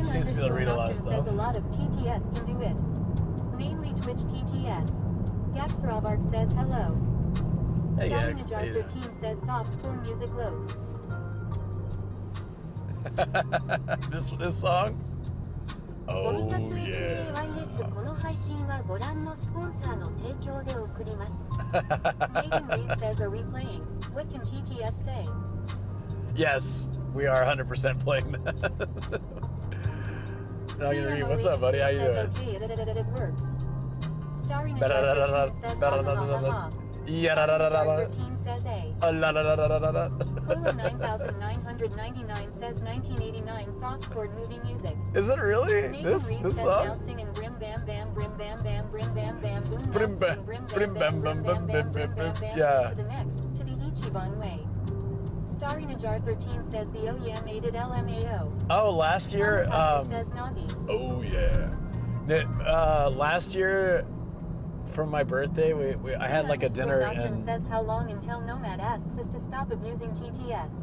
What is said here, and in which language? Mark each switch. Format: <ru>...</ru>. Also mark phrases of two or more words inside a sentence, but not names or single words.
<en>seems to be able to read a lot of underscore stuff. says a lot of TTS can do it. Mainly Twitch TTS. Gaxravark says hello. Hey, Starring Gax, how Ajar you doing? 13 says softcore music low. this song? Oh, yeah.</en> <ja>この配信はご覧のスポンサーの提供で送ります。</ja> <en>Megan Reed says, are we playing? What can TTS say? Yes, we are 100% playing that. Now you read. What's up, buddy? How you doing? Okay, it works. Starring Ajar 13 says ha ha ha ha. Ajar 13 says a. Polo 9999 says 1989 softcore movie music. Is it really? Nathan This Reed this says now song? singing brim bam bam brim bam bam brim bam bam boom now Brim singing bam brim brim bam bam bam bam brim bam bam bam bam bam brim bam. bam Yeah. to the next to the Ichiban way. Starring Ajar 13 says the oh yeah made it LMAO. Oh, last year. Says Nagi. Oh yeah. Last year, for my birthday, I had like a dinner and says how long until Nomad asks us to stop abusing TTS.</en>